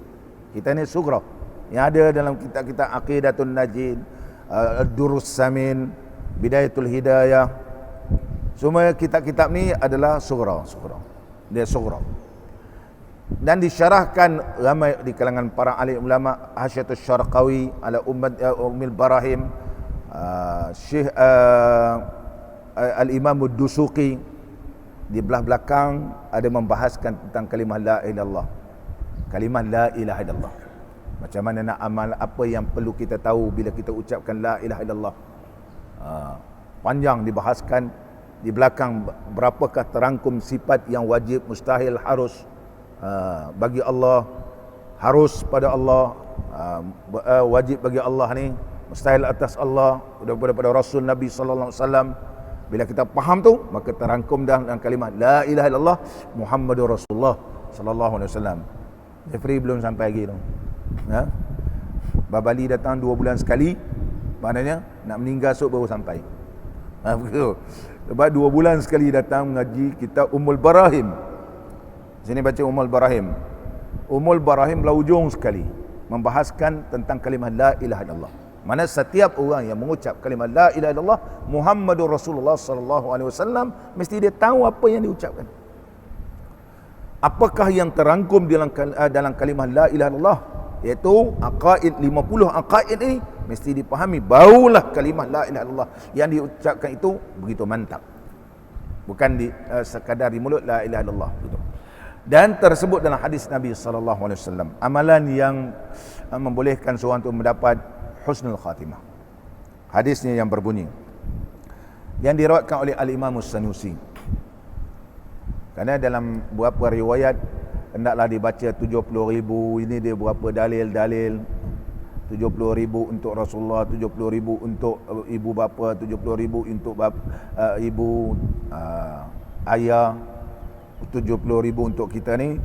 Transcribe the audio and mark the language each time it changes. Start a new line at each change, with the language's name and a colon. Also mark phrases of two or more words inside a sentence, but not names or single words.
Malay: Kita ni sugra yang ada dalam kitab-kitab Aqidatun Najid, Ad-Durrus Samin, Bidayatul Hidayah. Semua kitab-kitab ni adalah sugra. Dia sugra. Dan disyarahkan ramai di kalangan para alim ulama, Hasyatus Syarqawi ala Ummul Barahim, Syekh Al-Imam Ad-Dusuqi. Di belah belakang ada membahaskan tentang kalimah
Arabic: لا إله إلا الله.
Malay: Kalimah
Arabic: لا إله إلا الله,
Malay: macam mana nak amal, apa yang perlu kita tahu bila kita ucapkan
Arabic: لا إله إلا الله.
Malay: Panjang dibahaskan di belakang, berapakah terangkum sifat yang wajib, mustahil, harus bagi Allah, harus pada Allah, wajib bagi Allah ni, mustahil atas Allah, daripada Rasul Nabi
Arabic: صلى الله عليه وسلم.
Malay: Bila kita faham tu, maka terangkum dah dalam kalimah
Arabic: لا إله إلا الله محمد رسول الله صلى الله عليه وسلم.
Malay: Jeffrey belum sampai lagi tu. Babali datang 2 bulan sekali, maknanya nak meninggal esok baru sampai. Begitu. Sebab 2 bulan sekali datang mengaji kitab Ummul Barahim. Sini baca Ummul Barahim. Ummul Barahim belah ujung sekali membahaskan tentang kalimah
Arabic: لا إله إلا الله.
Malay: Mana setiap orang yang mengucap kalimah
Arabic: لا إله إلا الله محمد رسول الله صلى الله عليه وسلم
Malay: mesti dia tahu apa yang diucapkan. Apakah yang terangkum dalam kalimah
Arabic: لا إله إلا الله,
Malay: iaitu aqaid 50 aqaid ini mesti dipahami, barulah kalimah
Arabic: لا إله إلا الله
Malay: yang diucapkan itu begitu mantap. Bukan sekadar di mulut
Arabic: لا إله إلا الله
Malay: gitu. Dan tersebut dalam hadis Nabi
Arabic: صلى الله عليه وسلم,
Malay: amalan yang membolehkan seorang untuk mendapat
Arabic: حسن الخاتمة.
Malay: Hadisnya yang berbunyi, yang diriwayatkan oleh Al-Imam As-Sanusi. Kerana dalam beberapa riwayat hendaklah dibaca 70,000, ini dia berapa dalil-dalil, 70,000 untuk Rasulullah, 70,000 untuk ibu bapa, 70,000 untuk ibu ayah, 70,000 untuk kita ni.